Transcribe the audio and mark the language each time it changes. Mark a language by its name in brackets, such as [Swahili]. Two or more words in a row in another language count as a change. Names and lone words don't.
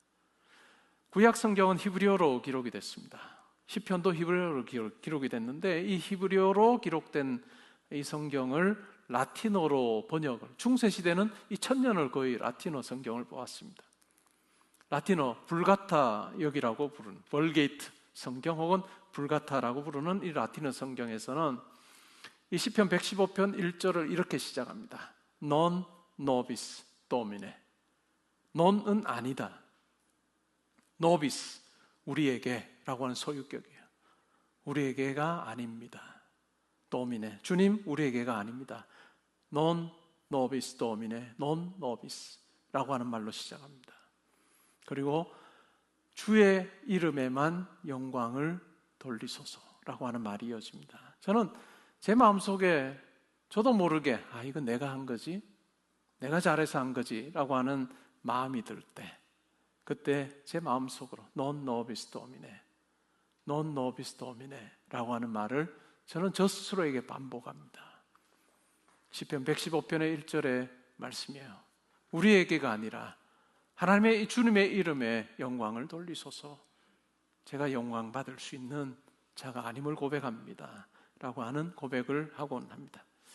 [Korean] 구약 성경은 히브리어로 기록이 됐습니다. 시편도 히브리어로 기록이 됐는데, 이 히브리어로 기록된 이 성경을 라틴어로 번역을, 중세시대는 이 1000년을 거의 라틴어 성경을 보았습니다. 라틴어 불가타 역이라고 부르는 벌게이트 성경 혹은 불가타라고 부르는 이 라틴어 성경에서는 이 시편 115편 1절을 이렇게 시작합니다. [Latin] Non nobis domine. [Korean] non은 아니다. nobis, 우리에게 라고 하는 소유격이에요. 우리에게가 아닙니다. domine, 주님 우리에게가 아닙니다. [Latin] non nobis domine, non nobis [Korean] 라고 하는 말로 시작합니다. 그리고 주의 이름에만 영광을 돌리소서라고 하는 말이 이어집니다. 저는 제 마음속에 저도 모르게 이건 내가 한 거지, 내가 잘해서 한 거지 라고 하는 마음이 들 때, 그때 제 마음속으로 [Latin] non nobis domine, non nobis domine [Korean] 라고 하는 말을 저는 저 스스로에게 반복합니다. 시편 115편의 1절의 말씀이에요. 우리에게가 아니라 하나님의 주님의 이름에 영광을 돌리소서. 제가 영광 받을 수 있는 자가 아님을 고백합니다 라고 하는 고백을 하곤 합니다.